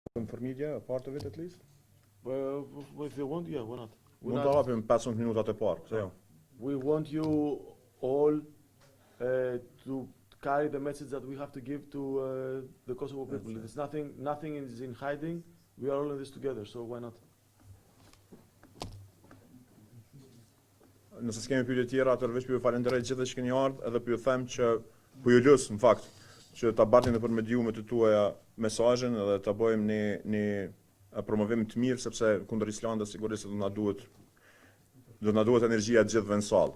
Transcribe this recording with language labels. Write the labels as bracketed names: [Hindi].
[English] For media, a part of it at least? Well, if you want, yeah, why not? [Albanian] Mund të hapim 15 minutat e parë, pse jo? [English] We want you all to carry the message that we have to give to the Kosovo people. It's nothing is in hiding. We are all in this together, so why not? [Albanian] Nëse s'kemi pyetje tjera, atëherë veç ju falenderoj gjithë që keni ardhur, edhe ju them që ju lus në fakt që ta bartni nëpër mediumet e tuaja mesazhin edhe ta bëjmë një promovim të mirë, sepse kundër Islandës sigurisht do na duhet energjia të gjithëve në sallë.